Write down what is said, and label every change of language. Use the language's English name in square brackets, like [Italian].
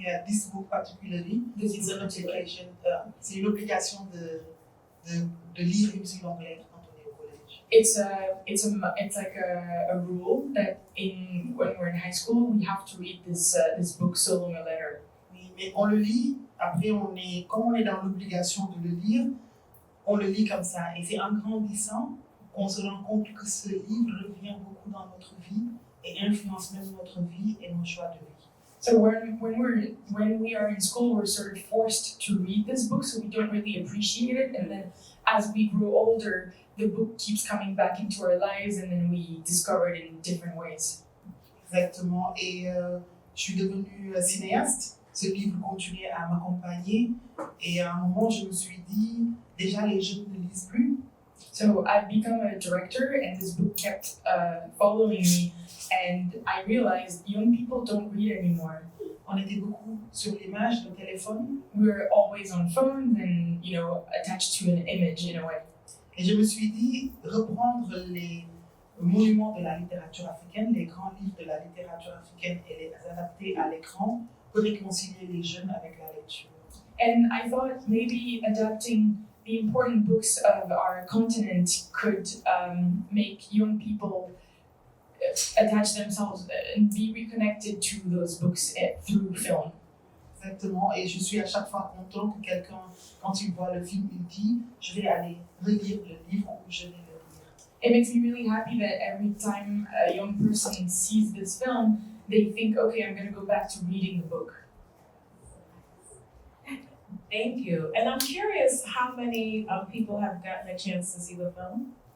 [English] This book particularly, it's an obligation. [French] C'est une obligation de lire une musique anglaise quand on est au collège. [English] It's like a rule that when we're in high school we have to read this book Solo Me Letter. [French] Oui, mais on le lit. Après, comme on est dans l'obligation de le lire, on le lit comme ça. Et c'est en grandissant qu'on se rend compte que ce livre revient beaucoup dans notre vie et influence même notre vie et nos choix de vie. [English] So when we are in school, we're sort of forced to read this book, so we don't really appreciate it. And then as we grow older, the book keeps coming back into our lives, and then we discover it in different ways. [French] Exactement. Et je suis devenue cinéaste. Ce livre continuait à m'accompagner. Et à un moment, je me suis dit, déjà, les jeunes ne lisent plus. [English] So I've become a director, and this book kept following me. And I realized young people don't read anymore. [French] On était beaucoup sur l'image de téléphone. [English] We're always on phones and, attached to an image in a way. [French] Et je me suis dit, reprendre les monuments de la littérature africaine, les grands livres de la littérature africaine et les adapter à l'écran pour réconcilier les jeunes avec la lecture. [English] And I thought maybe adapting the important books of our continent could make young people attach themselves and be reconnected to those books through film. [French] Exactement, et je suis à chaque fois content que quelqu'un, quand il voit le film, il dit, je vais aller relire le livre ou je vais le lire. [English] It makes me really happy that every time a young person sees this film, they think, okay, I'm going to go back to reading the book. Thank you. And I'm curious how many people have gotten a chance to see the film?